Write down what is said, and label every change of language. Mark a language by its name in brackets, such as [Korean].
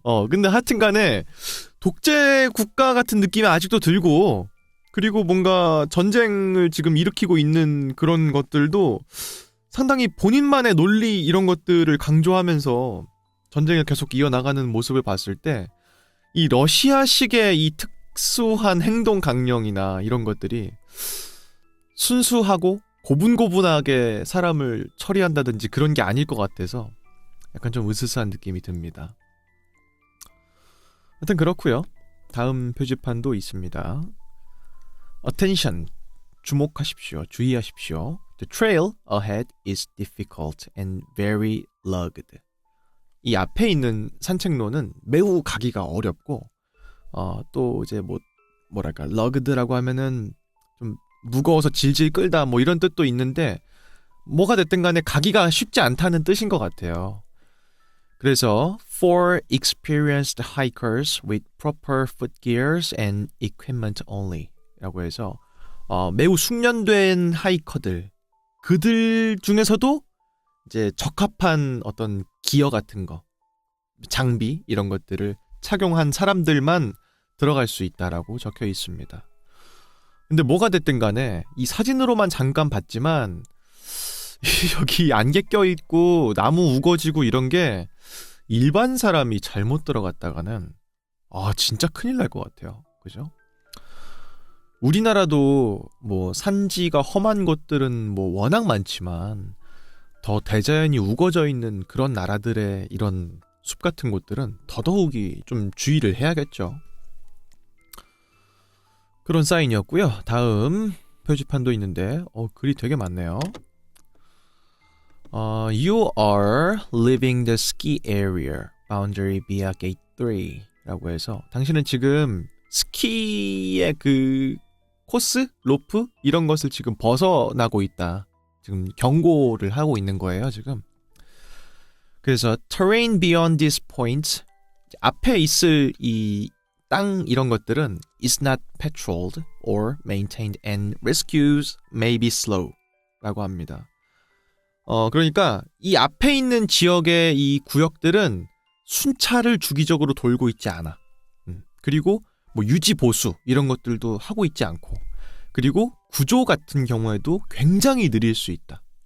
[Korean] 근데 하여튼 간에 독재 국가 같은 느낌이 아직도 들고 그리고 뭔가 전쟁을 지금 일으키고 있는 그런 것들도 상당히 본인만의 논리 이런 것들을 강조하면서 전쟁을 계속 이어나가는 모습을 봤을 때 이 러시아식의 이 특수한 행동 강령이나 이런 것들이 순수하고 고분고분하게 사람을 처리한다든지 그런 게 아닐 것 같아서 약간 좀 으스스한 느낌이 듭니다. 하여튼 그렇고요. 다음 표지판도 있습니다. Attention, 주목하십시오. 주의하십시오. [English] The trail ahead is difficult and very rugged. [Korean] 이 앞에 있는 산책로는 매우 가기가 어렵고 또 이제 뭐랄까 rugged라고 하면은 좀 무거워서 질질 끌다 뭐 이런 뜻도 있는데 뭐가 됐든 간에 가기가 쉽지 않다는 뜻인 것 같아요. [English] 그래서 for experienced hikers with proper foot gears and equipment only [Korean] 하이커즈라고 해서 매우 숙련된 하이커들, 그들 중에서도 이제 적합한 어떤 기어 같은 거, 장비 이런 것들을 착용한 사람들만 들어갈 수 있다라고 적혀 있습니다. 근데 뭐가 됐든 간에 이 사진으로만 잠깐 봤지만 여기 안개 껴있고 나무 우거지고 이런 게 일반 사람이 잘못 들어갔다가는 진짜 큰일 날 것 같아요. 그죠? 우리나라도 뭐 산지가 험한 곳들은 뭐 워낙 많지만 더 대자연이 우거져 있는 그런 나라들의 이런 숲 같은 곳들은 더더욱이 좀 주의를 해야겠죠. 그런 사인이었고요. 다음 표지판도 있는데 글이 되게 많네요. [English] You are leaving the ski area boundary via gate 3 [Korean] 라고 해서 당신은 지금 스키의 그 코스? 로프? 이런 것을 지금 벗어나고 있다. 지금 경고를 하고 있는 거예요, 지금. [English] 그래서 terrain beyond this point, [Korean] 앞에 있을 이 땅 이런 것들은 [English] is not patrolled or maintained and rescues may be slow [Korean] 라고 합니다. 그러니까 이 앞에 있는 지역의 이 구역들은 순찰을 주기적으로 돌고 있지 않아. 그리고 뭐 유지 보수 이런 것들도 하고 있지 않고, 그리고 구조 같은 경우에도 굉장히 느릴 수 있다.